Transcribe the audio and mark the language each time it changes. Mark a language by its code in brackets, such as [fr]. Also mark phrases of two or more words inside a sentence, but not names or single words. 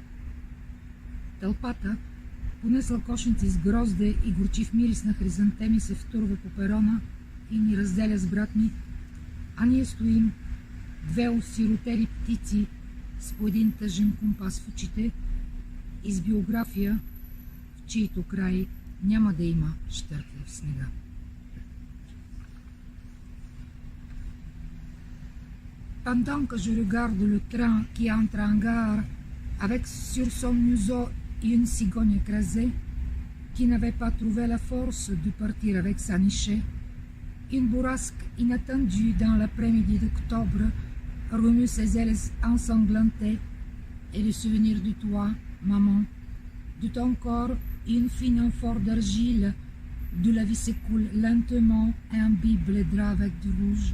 [bg] Тълпата, понесла кошници с грозде и горчив мирис на хризантеми, се втурва по перона и ни разделя с брат ми, а ние стоим, две осиротели птици с по един тъжен компас в очите и с биография, в чието край няма да има щъркля в снега. [fr] Pendant que je regarde le train qui entre en gare, avec sur son museau une cigogne écrasée, qui n'avait pas trouvé la force de partir avec sa nichée, une bourrasque inattendue dans l'après-midi d'octobre remue ses ailes ensanglantées, et le souvenir de toi, maman, de ton corps, une fine amphore d'argile, de la vie s'écoule lentement et imbibe les draps avec du rouge.